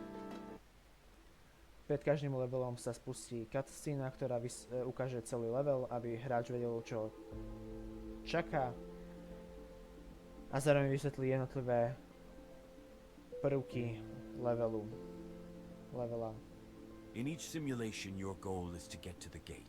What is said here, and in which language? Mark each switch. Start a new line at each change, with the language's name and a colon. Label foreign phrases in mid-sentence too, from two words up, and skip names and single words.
Slovak: Pred každým levelom sa spustí cutscene, ktorá ukáže celý level, aby hráč vedel, čo čaká, a zároveň vysvetlí jednotlivé prvky levela.
English: In each simulation, your goal is to get to the gate.